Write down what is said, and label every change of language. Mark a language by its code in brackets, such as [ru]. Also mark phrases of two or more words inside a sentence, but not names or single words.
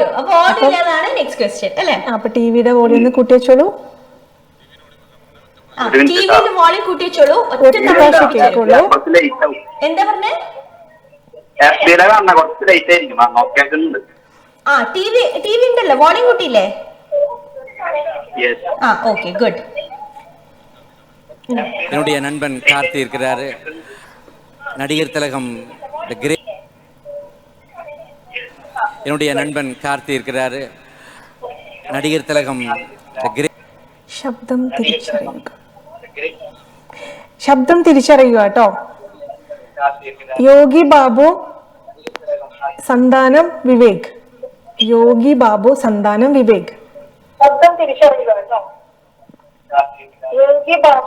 [ml] അപ്പൊ ഓഡിയോ ഇല്ലാതാണ് [en] next question [ml] അല്ലേ? അപ്പൊ ടിവിയുടെ വോളിയം ഒന്ന് കൂട്ടി വെച്ചോളൂ. ടിവിയുടെ വോളിയം കൂട്ടി വെച്ചോളൂ. എന്താ പറഞ്ഞേ? ടിവി ഉണ്ടല്ലോ, വോളിയം കൂട്ടിയില്ലേ? [en] okay good. [ta] என்னுடைய நண்பன் கார்த்தி இருக்கிறாரு. நடிகர் திலகம் என்னுடைய நண்பன் கார்த்தி இருக்கிறாரு. நடிகர் திலகம் [ml] ശബ്ദം തിരിച്ചറിയുക കേട്ടോ. യോഗി ബാബു സന്താനം വിവേക്. യോഗി ബാബു സന്താനം വിവേക്. ശബ്ദം തിരിച്ചറിയുക കേട്ടോ. യോഗി ബാബു.